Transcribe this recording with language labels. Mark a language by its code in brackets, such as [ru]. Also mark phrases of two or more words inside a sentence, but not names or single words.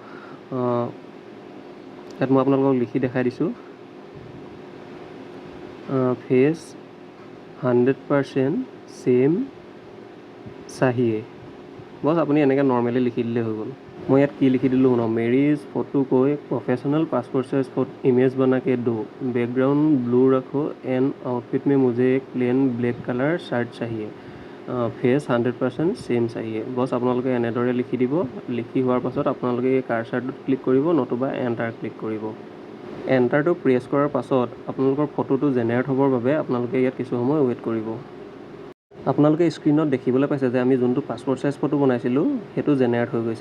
[as] ইয়াত মই আপোনালোকক লিখি দেখাই দিছোঁ [en] face 100% same [as] চাহিয়ে। বছ আপুনি এনেকৈ নৰ্মেলি লিখি দিলেই হৈ গ'ল। মই ইয়াত কি লিখি দিলোঁ শুনক, মেৰীজ ফটো [hi] को एक [en] professional passport size image [hi] बना के दो, [en] background blue [hi] रखो [en] and outfit [hi] में मुझे एक [en] plain black colour shirt [hi] चाहिए, [en] face 100% same [hi] चाहिए। [as] বছ আপোনালোকে এনেদৰে লিখি দিব। লিখি হোৱাৰ পাছত আপোনালোকে এই কাৰ্চাৰটোত ক্লিক কৰিব নতুবা [en] enter click [as] কৰিব। এণ্টাৰটো প্ৰেছ কৰাৰ পাছত আপোনালোকৰ ফটোটো জেনেৰেট হ'বৰ বাবে আপোনালোকে ইয়াত কিছু সময় ৱেইট কৰিব। আপোনালোকে স্ক্ৰীণত দেখিবলৈ পাইছে যে আমি যোনটো [en] passport size photo [as] বনাইছিলোঁ সেইটো জেনেৰেট হৈ গৈছে।